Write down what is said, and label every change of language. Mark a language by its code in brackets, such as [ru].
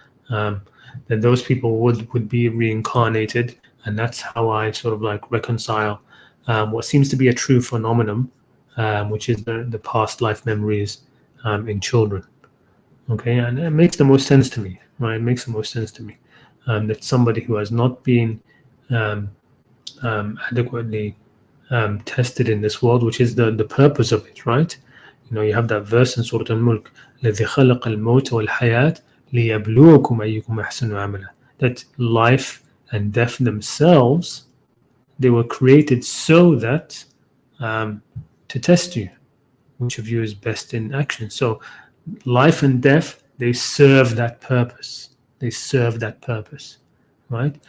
[en] Then those people would be reincarnated, and that's how I sort of like reconcile what seems to be a true phenomenon, which is the past life memories in children. Okay, and it makes the most sense to me, right? It makes the most sense to me that somebody who has not been adequately tested in this world, which is the purpose of it, right? You have that verse in Surah Al-Mulk, [ar] الذي خلق الموت والحياة ليبلوكم أيكم أحسن عملا. [en] That life and death themselves, they were created so that to test you, which of you is best in action. So life and death, they serve that purpose. They serve that purpose, right?